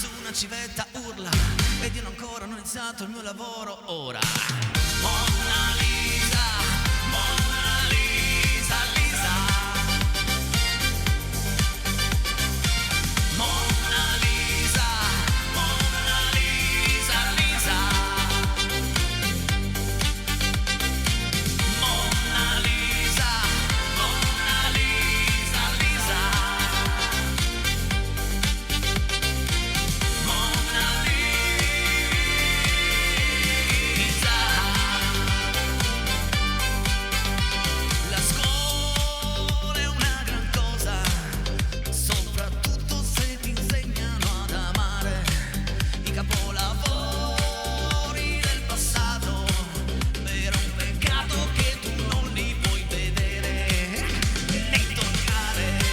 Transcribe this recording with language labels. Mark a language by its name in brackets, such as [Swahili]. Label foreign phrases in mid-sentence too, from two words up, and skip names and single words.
[Italian] una civetta urla ed io ancora non ho iniziato il mio lavoro ora. Mona Lisa, Mona Lisa, Lisa. Mona Lisa, Mona Lisa, Lisa. Mona Lisa, Mona Lisa, Lisa. Mona Lisa. La scuola è una gran cosa, soprattutto se ti insegnano ad amare i capolavori del passato. Però è un peccato che tu non li puoi vedere né toccare.